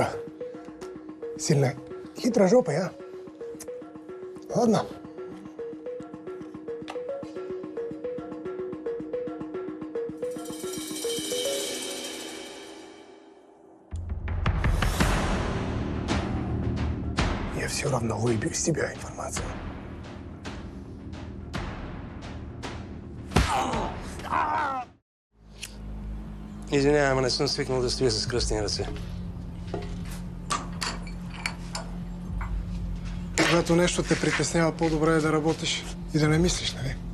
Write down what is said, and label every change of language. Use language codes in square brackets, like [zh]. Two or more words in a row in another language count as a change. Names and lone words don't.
[ru] Сильно хитрожопый, а? Ладно. Я все равно выбью из тебя информацию. [bg] Извинявай, ама не съм свикнал да стоя с кръстени ръце. Когато нещо те притеснява, по-добре е да работиш и да не мислиш, нали?